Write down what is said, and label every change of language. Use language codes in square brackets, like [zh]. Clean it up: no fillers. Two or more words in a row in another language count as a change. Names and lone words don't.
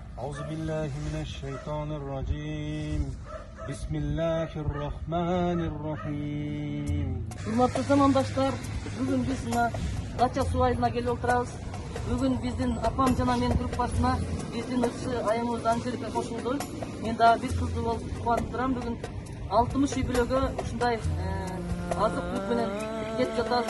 [ar] أعوذ بالله من الشيطان الرجيم بسم الله الرحمن الرحيم. [ky] Урматтуу замандаштар, бүгүн биз мына Дача суу айылына келип отурабыз. Бүгүн биздин апам жана менин группасына биздин ыкчы айымыбыз Анжелика кошулду. Мен дагы бир кыздуу болуп кубанып турам. Бүгүн 60 үй бүлөгө ушундай азык түлүк менен кеп жатабыз.